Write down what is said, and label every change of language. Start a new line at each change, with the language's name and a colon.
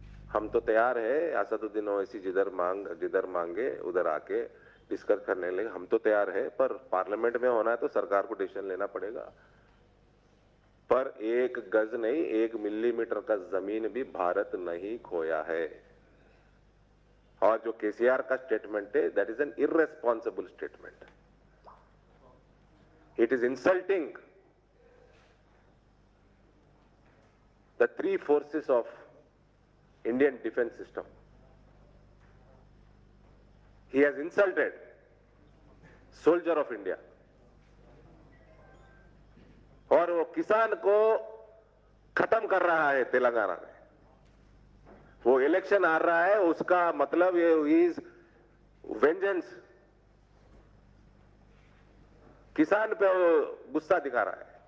Hindi: हम तो तैयार है, असदुद्दीन ओवैसी जिधर मांगे उधर आके डिस्कस करने लगे, हम तो तैयार है, पर पार्लियामेंट में होना है तो सरकार को डिसीजन लेना पड़ेगा। पर 1 गज नहीं, 1 मिलीमीटर का जमीन भी भारत नहीं खोया है। और जो केसीआर का स्टेटमेंट है,
English: That is an irresponsible statement. It is insulting the 3 forces of Indian defense system. He has insulted soldier of India.
Hindi: और वो किसान को खत्म कर रहा है तेलंगाना में। वो इलेक्शन आ रहा है, उसका मतलब ये
English: is vengeance,
Hindi: किसान पे वो गुस्सा दिखा रहा है।